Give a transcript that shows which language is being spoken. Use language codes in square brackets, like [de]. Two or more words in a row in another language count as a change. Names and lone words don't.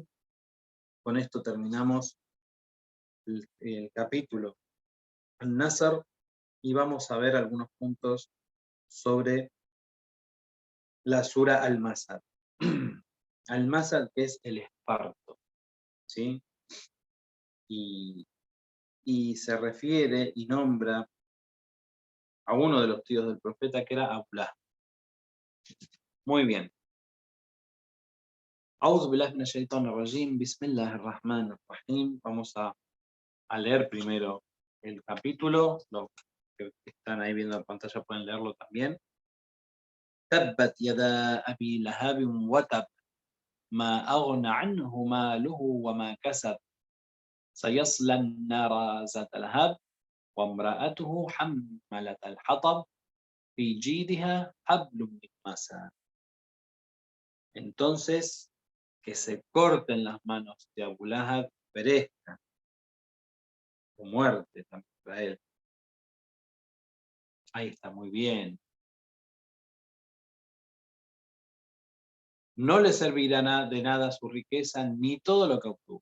[es] Con esto terminamos el capítulo An-Nasr y vamos a ver algunos puntos sobre la sura Al-Masad. Al-Masad, que es el esparto, ¿sí? Y se refiere y nombra a uno de los tíos del profeta, que era Abulá. Muy bien. [ar] أعوذ بالله من الشيطان الرجيم، بسم الله الرحمن الرحيم. [es] Vamos a leer primero el capítulo. Los que están ahí viendo la pantalla pueden leerlo también. [ar] تبت يدا أبي لهب وتب، ما أغنى عنه ماله وما كسب، سيصلى النار ذات اللهب، وامرأته حمالة الحطب، في جيدها حبل من مسد. [es] Entonces, que se corten las manos de Abu Lahab, perezcan, o muerte también para él. Ahí está, muy bien. No le servirá de nada su riqueza ni todo lo que obtuvo.